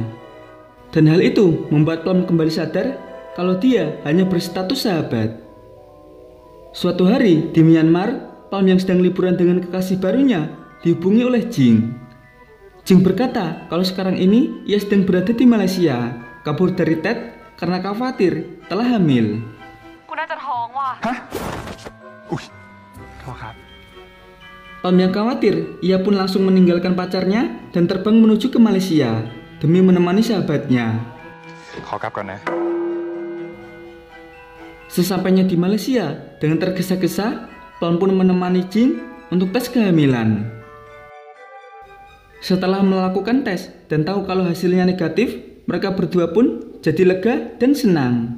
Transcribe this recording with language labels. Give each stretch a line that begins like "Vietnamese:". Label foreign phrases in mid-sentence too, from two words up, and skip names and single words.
Indonesian: Dan hal itu membuat Plum kembali sadar kalau dia hanya berstatus sahabat. Suatu hari di Myanmar, Plum yang sedang liburan dengan kekasih barunya dihubungi oleh Jing. Jing berkata kalau sekarang ini ia sedang berada di Malaysia, kabur dari Ted karena khawatir telah hamil.
Thai: กูน่าจะท้องว่ะ อุ้ยโทษครับ
Indonesian: Plum yang khawatir, ia pun langsung meninggalkan pacarnya dan terbang menuju ke Malaysia demi menemani sahabatnya.
Thai: ขอกลับก่อนนะ
Indonesian: Sesampainya di Malaysia, dengan tergesa-gesa, Plum pun menemani Jing untuk tes kehamilan. Setelah melakukan tes dan tahu kalau hasilnya negatif, mereka berdua pun jadi lega dan senang.